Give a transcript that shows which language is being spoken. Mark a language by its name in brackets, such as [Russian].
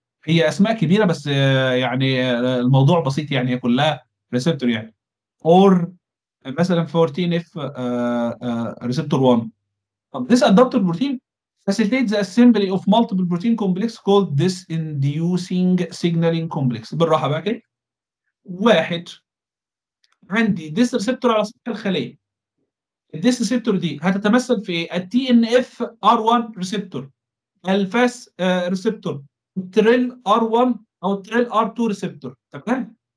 [Arabic] هي اسماء كبيره بس يعني الموضوع بسيط، يعني هي كلها ريسبتور يعني. اور مثلا 14 اف ريسبتور 1. [English] طب this adaptor protein facilitates the assembly of multiple protein complex called this inducing signaling complex. [Arabic] بالراحه بقى كده. واحد، عندي ديس ريسبتور على سطح الخليه، الديس ريسبتور دي هتتمثل في ايه؟ التي ان اف ار 1 ريسبتور، الفاس ريسبتور، التريل ار 1 او التريل ار 2 ريسبتور. تمام.